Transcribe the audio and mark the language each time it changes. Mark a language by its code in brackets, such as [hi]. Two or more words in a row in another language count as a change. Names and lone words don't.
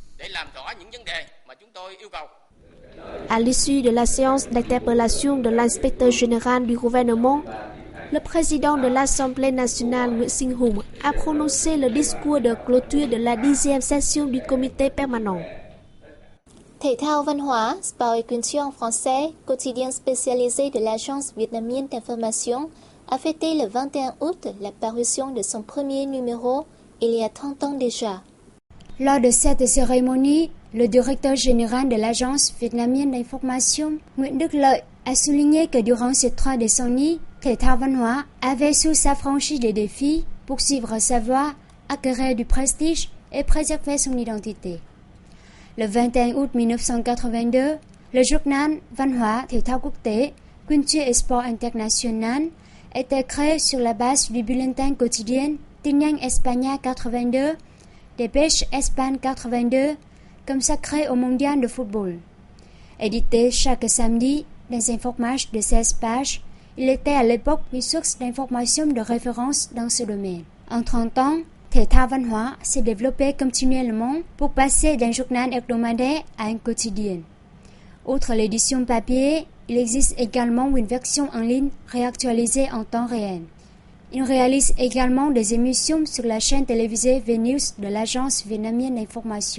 [fr] À l'issue de la séance d'interpellation de l'inspecteur général du gouvernement, le président de l'Assemblée nationale, Nguyễn Sinh Hùng, a prononcé le discours de clôture de la 10e session du comité permanent. Thể thao văn hóa, Sport et Culture en français, quotidien spécialisé de l'Agence vietnamienne d'information, a fêté le 21 août la parution de son premier numéro il y a 30 ans déjà. Lors de cette cérémonie, le directeur général de l'Agence vietnamienne d'information, Nguyễn Đức Lợi, a souligné que durant ces 3 décennies, Thể thao văn hóa avait su s'affranchir des défis, poursuivre sa voie, acquérir du prestige et préserver son identité. Le 21 août 1982, le journal Văn hóa Thể thao quốc tế, Culture et Sport International, était créé sur la base du bulletin quotidien Tin nhanh España 82, Dépêche Espagne 82, consacré au mondial de football. Édité chaque samedi dans un format de 16 pages, il était à l'époque une source d'information de référence dans ce domaine. En 30 ans, Thể thao văn hóa s'est développé continuellement pour passer d'un journal hebdomadaire à un quotidien. Outre l'édition papier, il existe également une version en ligne réactualisée en temps réel. Il réalise également des émissions sur la chaîne télévisée VNews de l'Agence vietnamienne d'information.